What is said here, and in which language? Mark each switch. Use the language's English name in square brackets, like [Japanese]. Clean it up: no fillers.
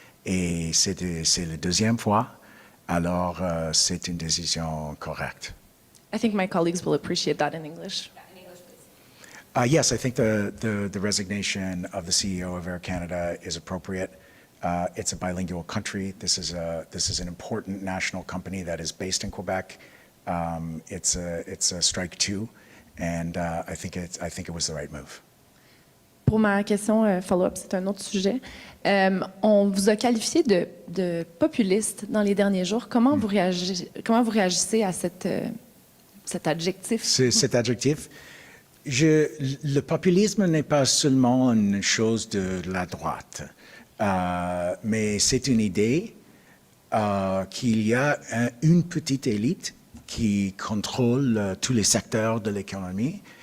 [French] Et c'est la deuxième fois. Alors, c'est une décision correcte. [English] I think my colleagues will appreciate that in English. Yes, I think the resignation of the CEO of Air Canada is appropriate. It's a bilingual country. This is an important national company that is based in Quebec. It's a strike too, and I think it was the right move. [French] Pour ma question follow-up, c'est un autre sujet. On vous a qualifié de populiste dans les derniers jours. Comment vous réagissez à cet adjectif? Cet adjectif, le populisme n'est pas seulement une chose de la droite, mais c'est une idée qu'il y a une petite élite qui contrôle tous les secteurs de l'économie.